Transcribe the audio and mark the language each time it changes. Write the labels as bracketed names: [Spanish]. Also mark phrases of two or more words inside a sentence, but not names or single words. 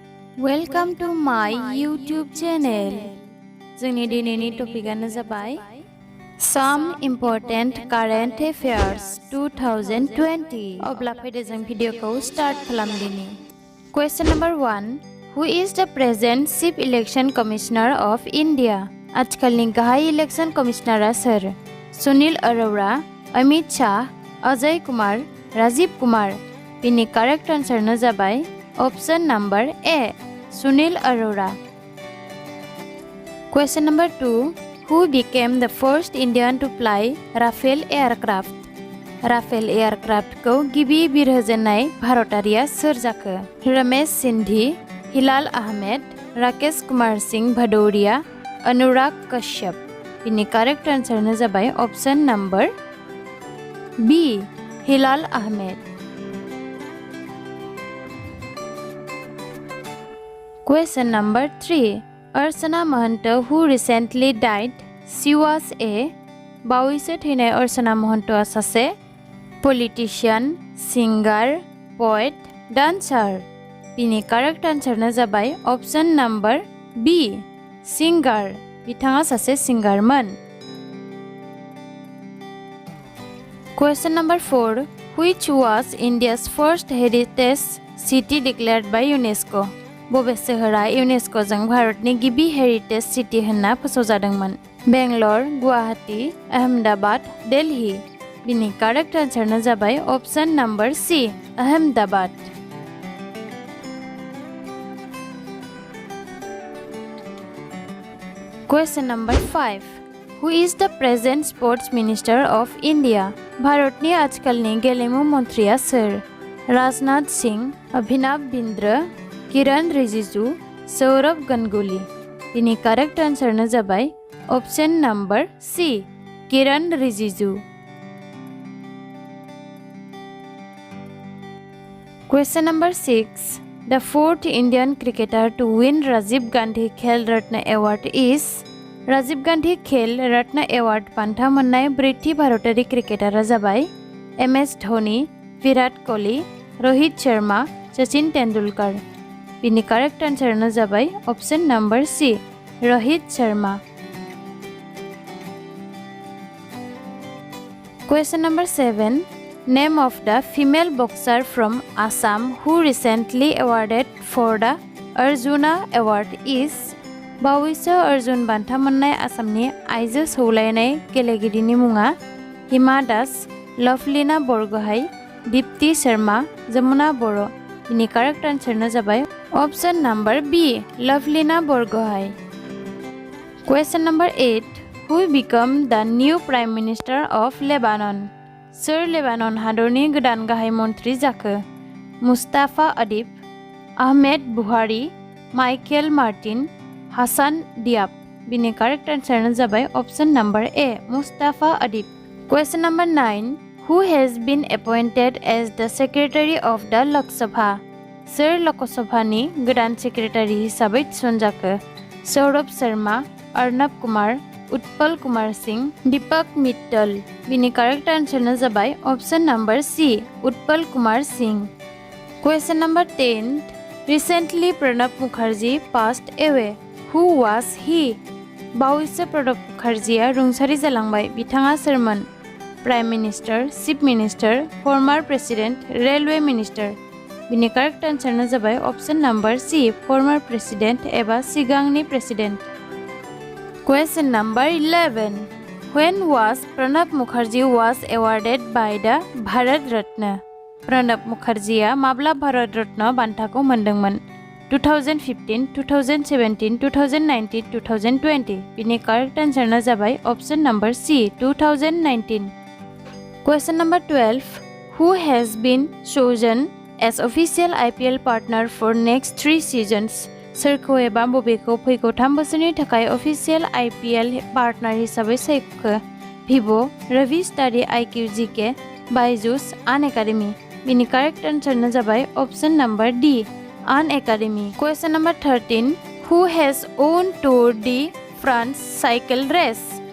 [English] Welcome to my YouTube channel. [Bodo] जोंनि दिनैनि टपिकआनो जाबाय [English] Some important current affairs 2020. [Bodo] अब्ला फैदो जों भिडिअखौ स्टार्ट खालामदिनि। [English] Question number 1. Who is the present Chief Election Commissioner of India? [Bodo] आजकलनि गाहाय इलेक्शन कमिशनारा सोर? सुनील अरोड़ा, अमित शाह, अजय कुमार, राजीव कुमार। बिनि करेक्ट आंसरनो जाबाय [English] option number A [Bodo] सुनील अरोड़ा। [English] Question number 2. Who became the first Indian to fly Rafale aircraft? [Bodo] राफेल एयारक्राफ्ट को गिबि बिरहोजेननाय भारतारिया सोर जाखो? रमेश सिंधी, हिलाल अहमेद, राकेश कुमार सिंह भदौरिया, अनुराग कश्यप। बिनि करेक्ट आंसरनो जाबाय [English] option number B [Bodo] हिलाल अहमेद। [English] Question number 3. Archana Mahanto, who recently died, she was a बावैसो थैनाय अर्चना महन्तआ सासे पलिटिशियन, सिंगार, पोएट, डान्सार। [Bodo] बिनि करेक्ट आंसरनो जाबाय [English] option number B [Bodo] सिंगार। बिथाङा सासे सिंगारमोन। [English] Question number 4. Which was India's first heritage city declared by UNESCO? [Bodo] बबे सोहोरा इउनेस्क'जों भारतनि गिबि [English] heritage city [Bodo] होनना फोसावजादोंमोन? बेंगलर, गुवाहाटी, अहमदाबाद, दिल्ली। बिनि करेक्ट आंसरनो जाबाय [English] option number C [Bodo] अहमदाबाद। [English] Question number 5. Who is the present Sports Minister of India? [Bodo] भारतनि आजकलनि गेलेमु मन्थ्रिया सोर? राजनाथ सिंह, अभिनव बिंद्र, किरण रिजिजू, सौरभ गंगुली। बिनि करेक्ट आंसरनो जाबाय [English] option number C [Bodo] किरण रिजिजू। [English] Question number 6. The fourth Indian cricketer to win Rajiv Gandhi Khel Ratna Award is? [Bodo] राजीव गांधी खेल रत्न एवार्ड बान्था मोननाय ब्रैथि भारतारि क्रिकेटारा जाबाय एम.एस. धोनी, विराट कोहली, रोहित शर्मा, सचिन तेंदुलकर। बिनि करेक्ट आंसरनो जाबाय [English] option number C [Bodo] रोहित शर्मा। [English] Question number 7. Name of the female boxer from Assam who recently awarded for the Arjuna Award is? [Bodo] बावैसो अर्जुन बान्था मोननाय आसामनि आइजो सौलायनाय गेलेगिरिनि मुङा हिमा दास, लवलीना बरगोहाय, दीप्ति शर्मा, जमुना बर'। बिनि करेक्ट आंसरनो जाबाय [English] option number B [Bodo] लवलीना बरगोहाय। [English] Question number 8. Who become the new Prime Minister of Lebanon? [Bodo] सोर लेबानन हादरनि गोदान गाहाय मन्थ्रि जाखो? मुस्ताफा अदिब, आहमेद बुहारी, माइकेल मार्टिन, हासान दियाब। बिनि करेक्ट आंसरनो जाबाय [English] option number A [Bodo] मुस्ताफा अदिब। [English] Question number 9. Who has been appointed as the Secretary of the Lok Sabha? [Bodo] सोर लकसभानि गोदान सेक्रेटारि हिसाबै थिसनजाखो? सौरभ शर्मा, अर्नब कुमार, उत्पल कुमार सिंह, दीपक मित्तल। बिनि करेक्ट आंसरनो जाबाय [English] option number C [Bodo] उत्पल कुमार सिंह। [English] Question number 10. Recently Pranav Mukherjee passed away. Who was he? [Bodo] बावैसो प्रणब मुखार्जीया रुंसारि जालांबाय। बिथाङा सोरमोन? [English] Prime Minister, Chief Minister, former President, Railway Minister. [Bodo] बिनि करेक्ट आंसरनो जाबाय [English] option number C former President [Bodo] एबा सिगांनि प्रेसिडेंट। [English] Question number 11. When was Pranav Mukherjee was awarded by the Bharat Ratna? [Bodo] प्रणब मुखार्जीया माब्ला भारत रत्न बान्थाखौ मोनदोंमोन? 2015, 2017, 2019, 2020। बिनि करेक्ट आंसरनो जाबाय [English] option number C [Bodo] 2019। [English] Question number 12. Who has been chosen as official IPL partner for next 3 seasons? [Bodo] सोरखौ एबा बबेखौ फैगौ 3 बोसोरनि थाखाय [English] official IPL partner [Bodo] हिसाबै सायख'खो? भिभो, रवि स्टाडी IQ GK, बायजुस, आन एकाडेमी। बिनि करेक्ट आंसरनो जाबाय [English] option number D [Bodo] आन एकाडेमी। [English] Question number 13. Who has won Tour de France cycle race?